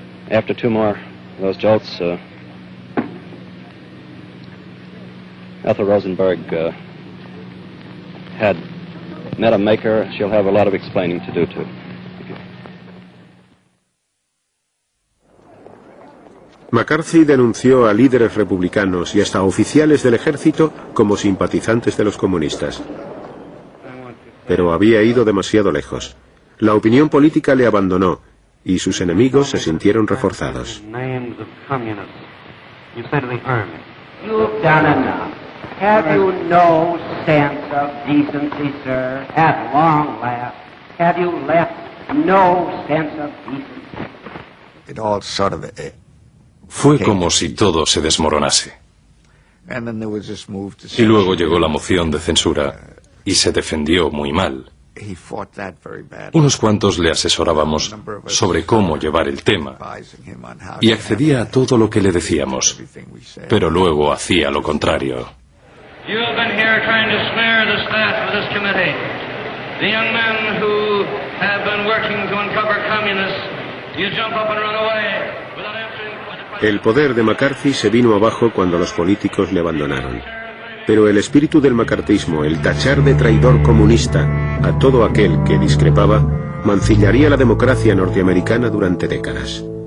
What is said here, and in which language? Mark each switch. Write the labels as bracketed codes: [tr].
[en] After 2 more of those jolts, Ethel Rosenberg had met a maker. She'll have a lot of explaining to do too. [es] McCarthy denunció a líderes republicanos y hasta oficiales del ejército como simpatizantes de los comunistas. Pero había ido demasiado lejos. La opinión política le abandonó y sus enemigos se sintieron reforzados. [en] You've done enough. Have you no sense of decency, sir? At long last, have you left no sense of decency? It all sort of [es] Fue como si todo se desmoronase. Y luego llegó la moción de censura y se defendió muy mal. Unos cuantos le asesorábamos sobre cómo llevar el tema y accedía a todo lo que le decíamos, pero luego hacía lo contrario. [en] You have been here trying to snare the staff of this committee. The young men who have been working to uncover communists, you jump up and run away without answering. [es] El poder de McCarthy se vino abajo cuando los políticos le abandonaron. Pero el espíritu del macartismo, el tachar de traidor comunista a todo aquel que discrepaba, mancillaría la democracia norteamericana durante décadas.